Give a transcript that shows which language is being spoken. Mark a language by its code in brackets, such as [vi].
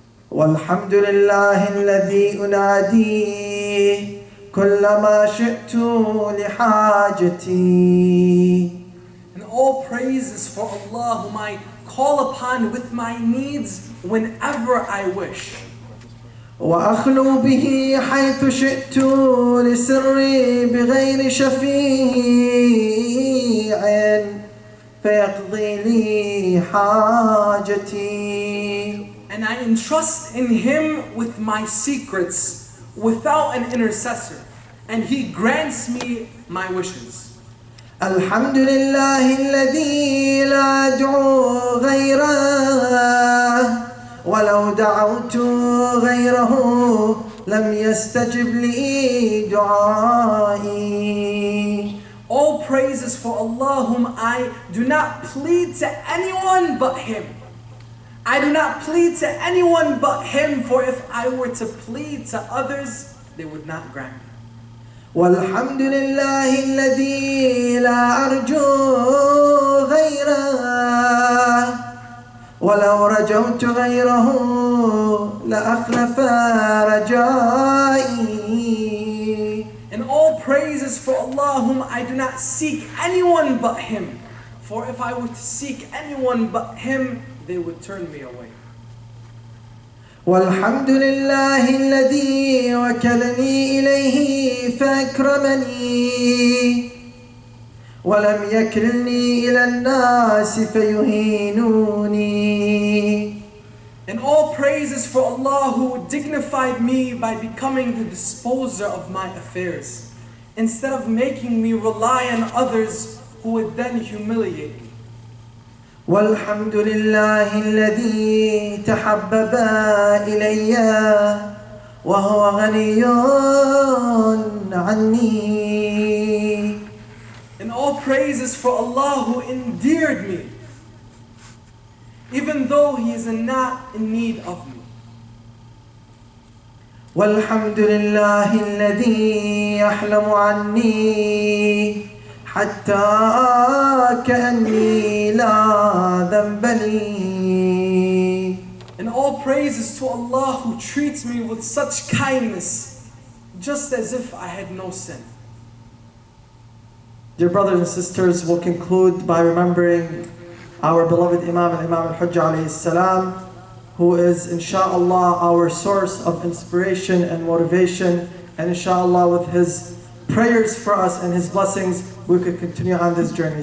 [ar] والحمد لله الذي أناديه كلما شئت لحاجتي. [en] And all praise is for Allah, whom I call upon with my needs whenever I wish. [ar] وأخلو به حيث شئت لسري بغير شفيع فيقضي لي حاجتي. [en] And I entrust in him with my secrets without an intercessor, and he grants me my wishes. [ar] الحمد لله الذي لا أدعو غيره ولو دعوت غيره لم يستجب لي دعائي. [en] All praises for Allah, whom I do not plead to anyone but him. I do not plead to anyone but him, for if I were to plead to others, they would not grant me. [ar] والحمد لله الذي لا أرجو غيره ولو رجوت غيره لأخلف رجائي. [en] And all praises for Allah, whom I do not seek anyone but him, for if I were to seek anyone but him, they would turn me away. [ar] والحمد لله الذي وكلني إليه فأكرمني ولم يكلني إلى الناس فيهينوني. [en] And all praises for Allah, who dignified me by becoming the disposer of my affairs, instead of making me rely on others who would then humiliate me. [ar] والحمد لله الذي تحبب إلي وهو غني عني. [en] And all praises for Allah, who endeared me, even though he is not in need of me. [ar] والحمد لله الذي يحلم عني حتى كأني لا ذنب لي. [en] And all praises to Allah, who treats me with such kindness, just as if I had no sin. Dear brothers and sisters, we'll conclude by remembering our beloved Imam al-Hujjah alayhi salam, who is insha'Allah our source of inspiration and motivation, and insha'Allah with his prayers for us and his blessings we could continue on this journey.